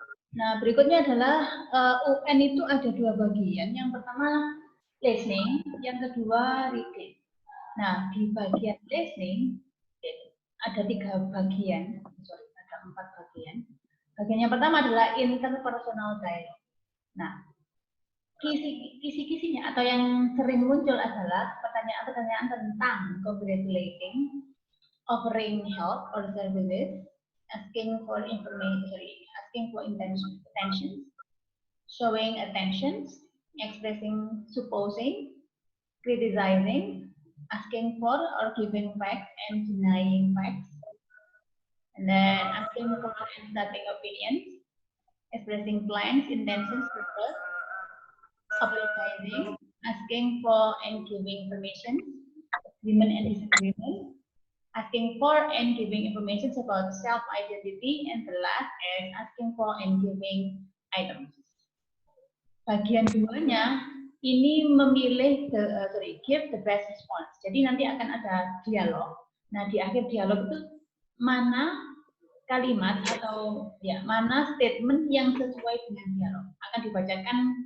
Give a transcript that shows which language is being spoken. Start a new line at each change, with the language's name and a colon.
Indonesian: Nah, berikutnya adalah UN itu ada dua bagian. Yang pertama listening, yang kedua reading. Nah, di bagian listening ada 3 bagian, ada 4 bagian. Bagian yang pertama adalah interpersonal dialogue. Nah, kisi-kisinya atau yang sering muncul adalah pertanyaan-pertanyaan tentang
English: congratulating, offering help or services, asking for information, asking for attention, showing attention, expressing supposing, criticizing, asking for or giving facts and denying facts, and then asking for and starting opinions, expressing plans, intentions, purpose, apologizing, asking for and giving information, agreement and disagreement, asking for and giving information about self-identity, and the last is asking for and giving items.
Indonesian: Bagian duanya ini memilih
English: give the best response.
Indonesian: Jadi nanti akan ada dialog. Nah, di akhir dialog itu mana kalimat atau ya mana statement yang sesuai dengan dialog akan dibacakan.